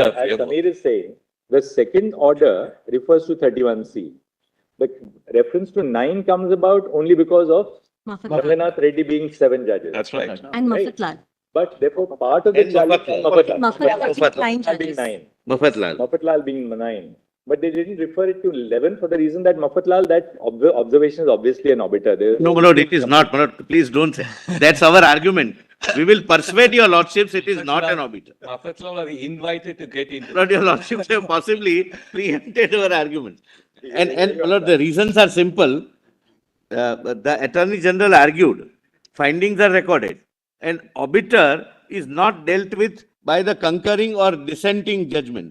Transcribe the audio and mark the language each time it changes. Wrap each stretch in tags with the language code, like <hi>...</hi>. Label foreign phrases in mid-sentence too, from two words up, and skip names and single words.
<en>As framework. Samir is saying, the second order refers to 31C. The reference to 9 comes about only because of Mafat Ranganath Reddy being 7 judges. That's right. and Right. Mafat Lal. But therefore, part of the And challenge Mafat Lal. Mafat Lal. Mafat Lal, 9 Mafat being judges. 9. Mafatlal. Mafat Lal being 9. But they didn't refer it to 11 for the reason that Mafat Lal, that observation is obviously an obiter. No, my lord, it is not, my lord, please don't say. That's our argument. We will persuade your lordships, it is not an obiter. Mafat Lal are invited to get into. Lord, your lordships have possibly preempted our argument. And, my lord, the reasons are simple. The Attorney General argued, findings are recorded, and obiter is not dealt with by the concurring or dissenting judgment.</en>